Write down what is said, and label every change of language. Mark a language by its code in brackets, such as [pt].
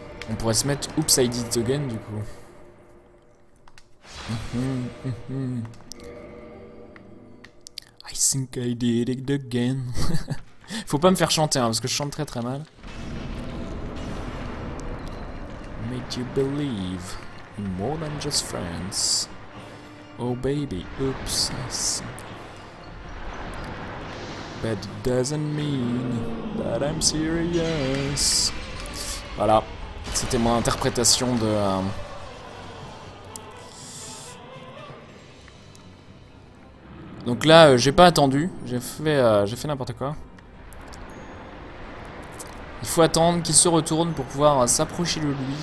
[fr] On pourrait se mettre [en] Oops, I did it again, [fr] du coup. [en] I think I did it again. [fr] Faut pas me faire chanter, hein, parce que je chante très mal. [en] Make you believe in more than just friends. Oh baby, oops. But it doesn't mean that I'm serious. [fr] Voilà, c'était mon interprétation de... Donc là, j'ai pas attendu, j'ai fait n'importe quoi. Il faut attendre qu'il se retourne pour pouvoir s'approcher de lui.